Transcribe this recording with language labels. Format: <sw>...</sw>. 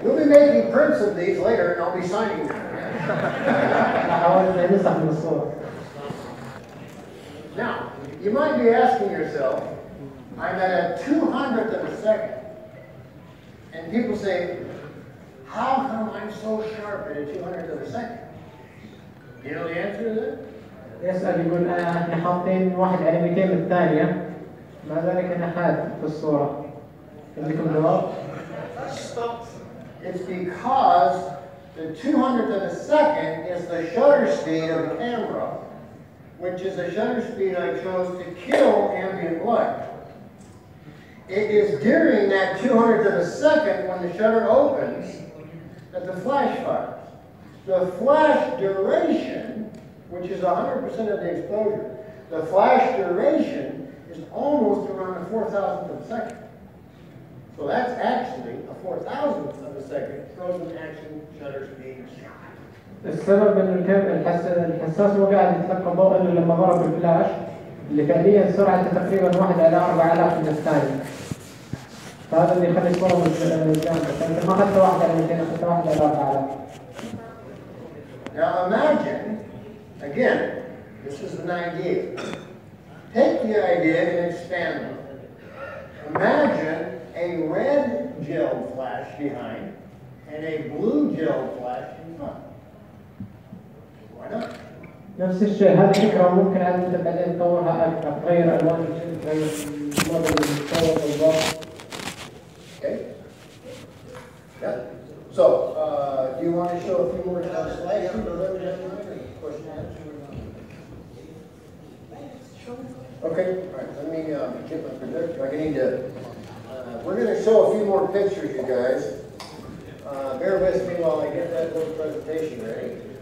<en>We'll be making prints of these later, and I'll be signing them. Now, you might be asking yourself, I'm at a 200th of a second. And people say, how come I'm so sharp at a 200th of a second? You know the answer to that?</en> <ar>يسأل يقول احنا حاطين واحد على 200 الثانية مع ذلك انا حاد في الصورة. عندكم جواب؟</ar> <en>It's because the 200th of a second is the shutter speed of the camera, which is the shutter speed I chose to kill ambient light. It is during that 200th of a second when the shutter opens that the flash fires. The flash duration, which is 100% of the exposure, the flash duration is almost around a 4,000th of a second. So that's actually a 4,000th of a second frozen action shutter speed.</en> <ar>السبب انه الحساس هو قاعد يتلقى ضوء انه لما ضرب الفلاش اللي فعليا سرعته تقريبا 1 على 4000 من الثانية. فهذا اللي يخلي الصورة جامدة. فانت ما اخذت 1 على 200 اخذت 1 على 4000.</ar> <en>Now imagine, again, this is an idea. Take the idea and expand it. Imagine a red gel flash behind and a blue gel flash in front. Why not?</en> <ar>نفس الشيء هذه فكرة ممكن أنت بعدين تطورها أكثر تغير ألوان الجلد تغير الموديل المتصور بالضبط.</ar> <en>Okay. Yeah. So, do you want to show a few more slides? Question and answer? Okay. All right. Let me get my projector. I need to. We're going to show a few more pictures, you guys. Bear with me while I get that little presentation ready.</en>